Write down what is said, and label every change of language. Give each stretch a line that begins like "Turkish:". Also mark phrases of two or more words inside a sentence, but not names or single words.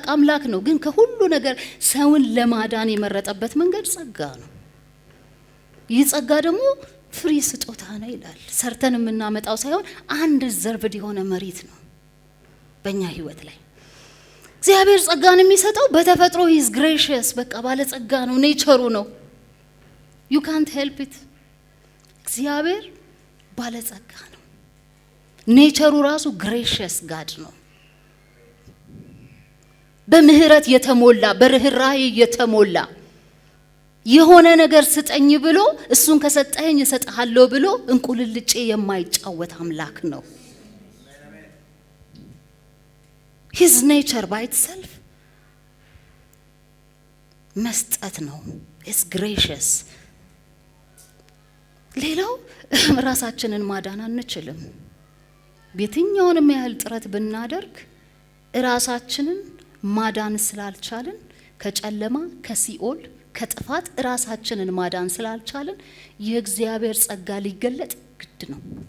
Amharic: አምላክ ነው። ግን ከሁሉ ነገር ሰውን ለማዳን የመረጠበት መንገድ ጸጋ ነው። ይህ ጸጋ ደግሞ ፍሪ ስጦታ ነው ይላል። ሰርተን የምናመጣው ሳይሆን አንድ ዘርቭድ የሆነ መሬት ነው በእኛ ህይወት ላይ። እግዚአብሔር ጸጋን የሚሰጠው በተፈጥሮ
English: he's gracious፣
Amharic: በቃ ባለ ጸጋ ነው፣ ኔቸሩ ነው።
English: you can't help it።
Amharic: እግዚአብሔር ባለ ጸጋ ነው። ኔቸሩ ራሱ
English: gracious God
Amharic: ነው። በምህረት የተሞላ በርህራሄ የተሞላ የሆነ ነገር ስጠኝ ብሎ እሱን ከሰጠኝ እሰጥሃለሁ ብሎ እንቁልልጬ የማይጫወት አምላክ ነው።
English: his nature by itself
Amharic: መስጠት ነው።
English: is gracious።
Amharic: ሌላው ራሳችንን ማዳን አንችልም። በየትኛውንም ያህል ጥረት ብናደርግ ራሳችንን ማዳን ስላልቻልን ከጨለማ ከሲኦል ከጥፋት ራሳችንን ማዳን ስላልቻልን የእግዚአብሔር ጸጋ ሊገለጥ ግድ ነው።